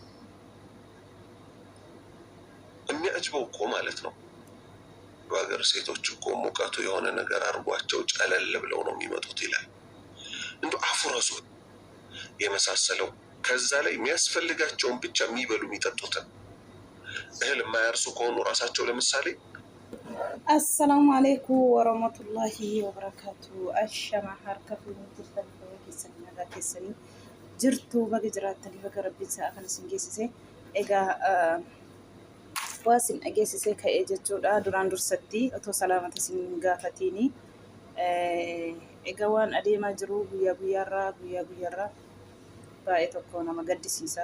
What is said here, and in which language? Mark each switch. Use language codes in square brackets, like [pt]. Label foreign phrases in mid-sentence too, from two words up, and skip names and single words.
[am] የሚያጅበው እኮ ማለት ነው በሀገር ሴቶች እኮ ሙቀቱ የሆነ ነገር አርጓቸው ጨለል ብለው ነው የሚመጡት ይላል። እንዶ አፍራሱ የመሳሰለው ከዛ ላይ የሚያስፈልጋቸውን ብቻ የሚበሉ የሚጠጡትን እህል የማያርሱ ከሆኑ ራሳቸው ለምሳሌ [ar] السلام عليكم ورحمة الله وبركاته. [om] Ashama harka fi jirtan keessanii nagaa keessanii jirtu baga jiraatanii baga rabbiin isaa kan isin geessise. Egaa waa isin dhageessisee ka'ee jechuudha. Duraan dursatti otoo salaamata isin gaafatiini. Egaa waan adeemaa jiru guyyaa guyyaarraa baay'ee tokko nama gaddisiisa.